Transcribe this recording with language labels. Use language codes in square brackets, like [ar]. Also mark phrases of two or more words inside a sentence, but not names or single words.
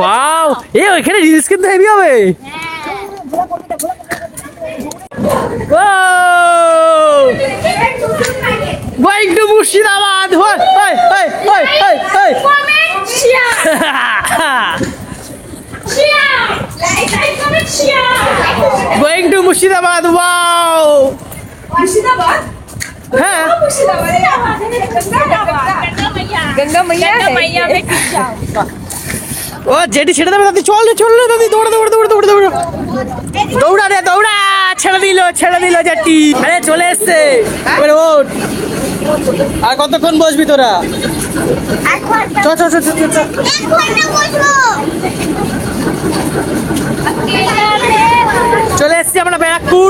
[bn] ওয়াও, এ ওইখানে রিলস কিন্তু হেভি হবে। [en] going to Murshidabad. comment share comment share. going to Murshidabad. wow, [bn] মুর্শিদাবাদ হ্যাঁ [hi] गंगा मैया है। मैया पे जाओ। [bn] ও যেটি ছেড়ে দেবে দাদি, চল রে দাদি, দৌড়া দৌড়া রে দৌড়া, ছেড়ে দিল জেটি। আরে চলে এসছে, এবারে ওঠ। আর কতক্ষণ বসবি তোরা? চ চলে এসছি আমরা ব্যারাকপুর।